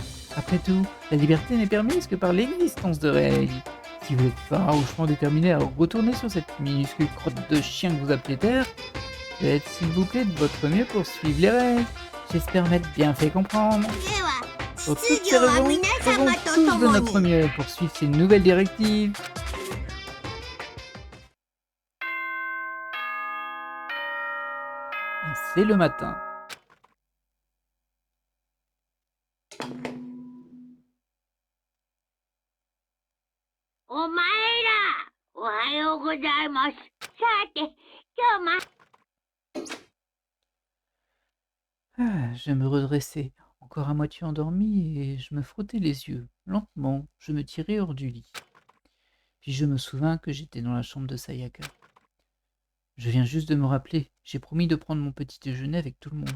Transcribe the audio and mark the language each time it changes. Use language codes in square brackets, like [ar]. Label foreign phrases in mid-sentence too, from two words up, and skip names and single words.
[fr] Après tout, la liberté n'est permise que par l'existence de règles. Si vous êtes farouchement déterminé à retourner sur cette minuscule crotte de chien que vous appelez Terre, faites s'il vous plaît de votre mieux pour suivre les règles. J'espère m'être bien fait comprendre. [ja] では [fr] Pour toutes [ja] 秩 [fr] ces [ja] 序は [fr] raisons, [ja] 皆 [fr] faisons [ja] 様と [fr] tous de [ja] 共 [fr] notre [ja] に [fr] mieux pour suivre ces nouvelles directives. Et c'est le matin. [ja] お前らおはようございます。さて今日も [fr] Ah, je me redressais, encore à moitié endormi, et je me frottais les yeux. Lentement, je me tirais hors du lit. Puis je me souvins que j'étais dans la chambre de Sayaka. Je viens juste de me rappeler, j'ai promis de prendre mon petit déjeuner avec tout le monde.